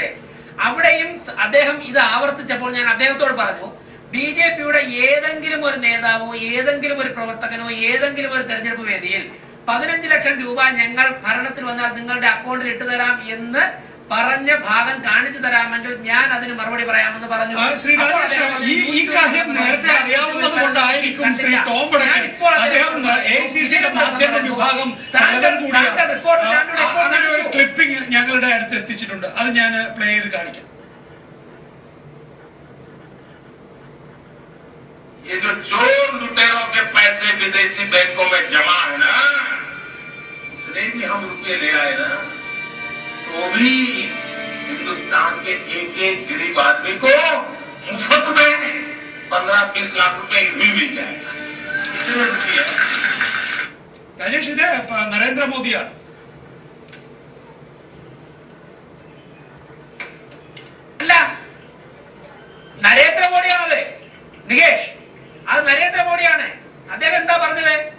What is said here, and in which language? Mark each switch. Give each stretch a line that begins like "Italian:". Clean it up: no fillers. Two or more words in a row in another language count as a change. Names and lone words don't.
Malayalam: അവിടെയും അദ്ദേഹം ഇത് ആവർത്തിച്ചപ്പോൾ ഞാൻ അദ്ദേഹത്തോട് പറഞ്ഞു, ബിജെപിയുടെ ഏതെങ്കിലും ഒരു നേതാവോ ഏതെങ്കിലും ഒരു പ്രവർത്തകനോ ഏതെങ്കിലും ഒരു തെരഞ്ഞെടുപ്പ് വേദിയിൽ 15 ലക്ഷം രൂപ ഞങ്ങൾ ഭരണത്തിൽ വന്നാൽ നിങ്ങളുടെ അക്കൗണ്ടിൽ ഇട്ടുതരാം എന്ന് പറഞ്ഞ ഭാഗം കാണിച്ചു തരാമെങ്കിൽ ഞാൻ അതിന് മറുപടി പറയാമെന്ന് പറഞ്ഞു. ശ്രീ രാജേഷ്, ഈ കാര്യം നേരത്തെ അറിയാവുന്നത് കൊണ്ടായിരിക്കും ശ്രീ ടോം വടക്കൻ, അദ്ദേഹം എഐസിസിയുടെ മാധ്യമ വിഭാഗം തലവൻ കൂടിയാണ്, അങ്ങനെ ഒരു ക്ലിപ്പിംഗ് ഞങ്ങളുടെ അടുത്ത് എത്തിച്ചിട്ടുണ്ട്. അത് ഞാൻ പ്ലേ ചെയ്ത് കാണിക്കാം.
Hindi: ये जो चोर लुटेरों के पैसे विदेशी बैंकों में जमा है ना, उसने भी हम रुपये ले आए ना, तो भी हिंदुस्तान के एक गरीब आदमी को मुफ्त में 15-20 लाख रुपए भी मिल जाएगा. कितने रुपये?
Malayalam: രാജേഷ്, ഇത് നരേന്ദ്രമോദിയാണ്. അല്ല, നരേന്ദ്രമോദിയാണത്. നികേഷ്, അത് നരേന്ദ്രമോദിയാണ്. അദ്ദേഹം എന്താ പറഞ്ഞത്?